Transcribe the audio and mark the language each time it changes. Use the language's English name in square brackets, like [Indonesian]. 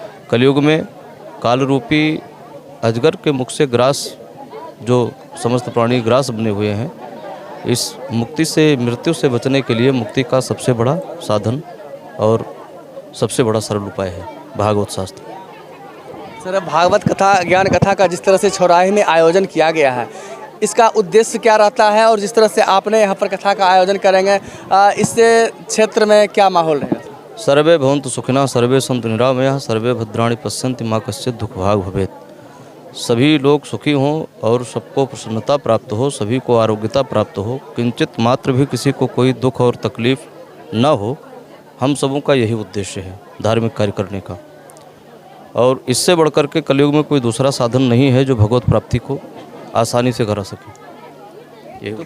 [Hindi] कलयुग में काल रूपी अजगर के मुख से ग्रास जो समस्त प्राणी ग्रास बने हुए हैं, इस मुक्ति से मृत्यु से बचने के लिए मुक्ति का सबसे बड़ा साधन और सबसे बड़ा सरल उपाय है भागवत शास्त्र। सर, भागवत कथा ज्ञान कथा का जिस तरह से चौराहे में आयोजन किया गया है, इसका उद्देश्य क्या रहता है? और जिस तरह से आपने यहाँ पर कथा का आयोजन करेंगे, इससे क्षेत्र में क्या माहौल रहेगा? [Sanskrit] सर्वे भवन्तु सुखिनः सर्वे सन्तु निरामयाः सर्वे भद्राणि पश्यन्ति मा कश्चित् दुःखभाग् भवेत्। [Hindi] सभी लोग सुखी हों और सबको प्रसन्नता प्राप्त हो, सभी को आरोग्यता प्राप्त हो, किंचित मात्र भी किसी को कोई दुख और तकलीफ न हो। हम सबों का यही उद्देश्य है धार्मिक कार्य करने का। और इससे बढ़कर के कलयुग में कोई दूसरा साधन नहीं है जो भगवत प्राप्ति को आसानी से करा सके।